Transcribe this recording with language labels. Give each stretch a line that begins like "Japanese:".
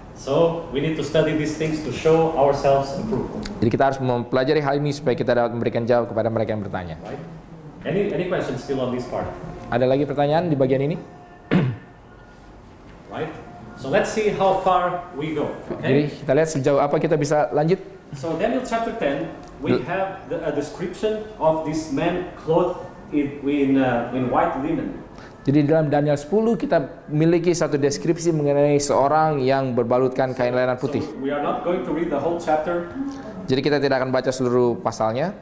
English: So we need to study these things to show ourselves approved.
Indonesian: Jadi kita harus mempelajari hal ini supaya kita dapat memberikan jawab kepada mereka yang bertanya.
English: Right? Any questions still on this part?
Indonesian: Ada lagi pertanyaan di bagian ini?
English: Right? So let's see how far we go.
Indonesian: Jadi
English: Okay?
Indonesian: kita lihat sejauh apa kita bisa lanjut.
English: So Daniel chapter 10, we have a description of this man clothed in white linen.
Indonesian: Jadi dalam Daniel 10 kita miliki satu deskripsi mengenai seorang yang berbalutkan kain lenan putih.
English: So we are not going to read the whole chapter.
Indonesian: Jadi kita tidak akan baca seluruh pasalnya.